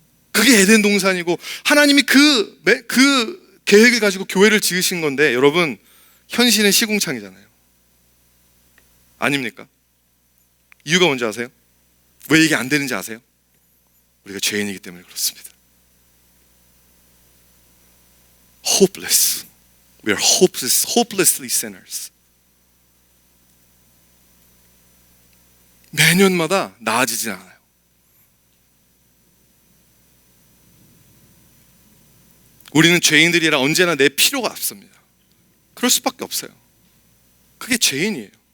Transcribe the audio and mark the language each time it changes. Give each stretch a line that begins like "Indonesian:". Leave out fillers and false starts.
Korean: 그게 에덴 동산이고, 하나님이 그 계획을 가지고 교회를 지으신 건데, 여러분, 현실은 시궁창이잖아요. 아닙니까? 이유가 뭔지 아세요? 왜 이게 안 되는지 아세요? 우리가 죄인이기 때문에 그렇습니다.
English: Hopeless. We are hopelessly sinners.
Korean: 매년마다 나아지진 않아요. 우리는 죄인들이라 언제나 내 필요가 앞섭니다. 그럴 수밖에 없어요. 그게 죄인이에요.